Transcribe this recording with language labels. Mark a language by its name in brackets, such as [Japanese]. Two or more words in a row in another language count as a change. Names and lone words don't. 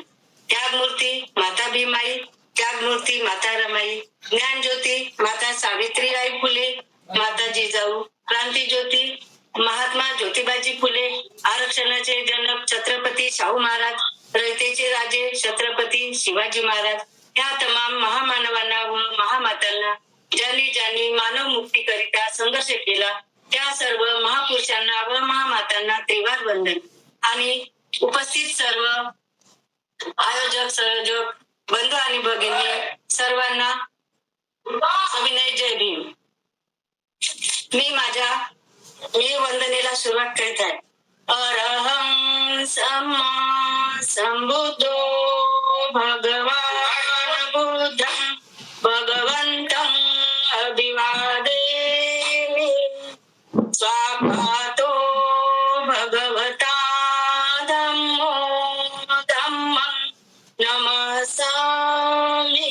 [Marathi] त्यागमूर्ती माता भीमाई, त्यागमूर्ती माता रमाई, ज्ञानज्योती माता सावित्रीबाई फुले, माता जिजाऊ, क्रांतीज्योती महात्मा ज्योतिबाजी फुले, आरक्षणाचे जनक छत्रपती शाहू महाराज, रयतेचे राजे छत्रपती शिवाजी महाराज, या तमाम महामानवांना व महामातांना ज्यांनी ज्यांनी मानव मुक्तीकरिता संघर्ष केला त्या सर्व महापुरुषांना व महामातांना त्रिवार वंदन. आणि उपस्थित सर्व आयोजक, संयोजक, बंधू आणि भगिनी सर्वांना सविनय जय भीम. मी वंदनेला सुरुवात करीत आहे. [Pali] अरहं सम्मा संबुद्धो भगवान बुद्धं भगवन्तं अभिवादेमि. स्वागतो भगवता धम्मो धम्मं नमस्सामि.